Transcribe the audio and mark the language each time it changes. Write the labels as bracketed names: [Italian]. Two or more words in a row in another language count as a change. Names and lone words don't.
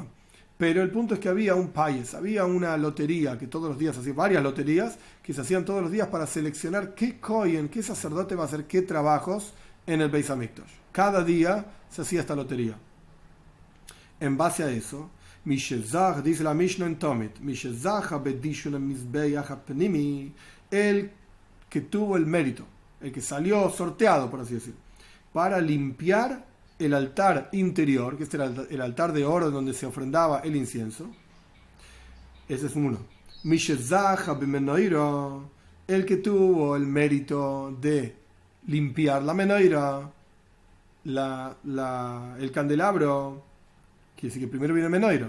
[Spanish] Pero el punto es que había un payes, había una lotería que todos los días hacía, varias loterías que se hacían todos los días para seleccionar qué kohen, qué sacerdote va a hacer qué trabajos en el Beis Hamikdash. Cada día se hacía esta lotería. En base a eso, Mishezach, dice la Mishnah en Tomit, [Hebrew] מי שזכה בדישון מזבח הפנימי, [Spanish] el que tuvo el mérito, el que salió sorteado, por así decir, para limpiar el altar interior, que este era el altar de oro donde se ofrendaba el incienso. Ese es uno. [Hebrew] מי שזכה במנורה, [Spanish] el que tuvo el mérito de limpiar la menoira, el candelabro, quiere decir que primero viene menoira.